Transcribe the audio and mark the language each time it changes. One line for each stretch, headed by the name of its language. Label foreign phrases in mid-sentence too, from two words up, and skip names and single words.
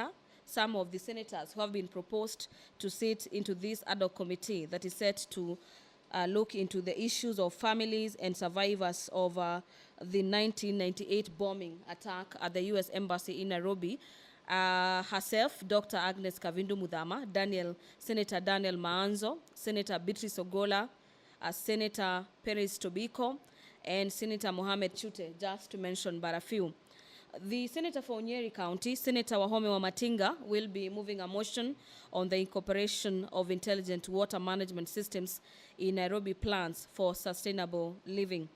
English: Some of the senators who have been proposed to sit into this ad hoc committee that is set to look into the issues of families and survivors of the 1998 bombing attack at the U.S. Embassy in Nairobi. Herself, Dr. Agnes Kavindu Mudhama, Senator Daniel Maanzo, Senator Beatrice Ogola, Senator Perez Tobiko, and Senator Mohamed Chute, just to mention but a few. The Senator for Nyeri County, Senator Wahome Wamatinga, will be moving a motion on the incorporation of intelligent water management systems in Nairobi plans for sustainable living.